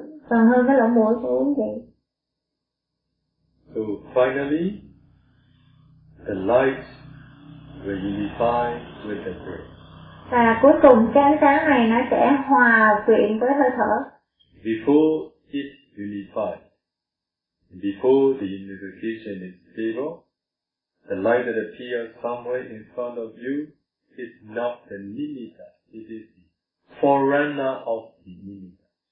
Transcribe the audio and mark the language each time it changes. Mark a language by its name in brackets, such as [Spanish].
[Vietnamese] Còn hơn cái lỗ mũi của quý vị. [English] So finally, the light will unify with the breath. [Vietnamese] Và cuối cùng cái ánh sáng này nó sẽ hòa quyện với hơi thở. [English] Before it unified, before the unification is zero, the light that appears somewhere in front of you is not the nimitta, it is the forerunner of the nimitta.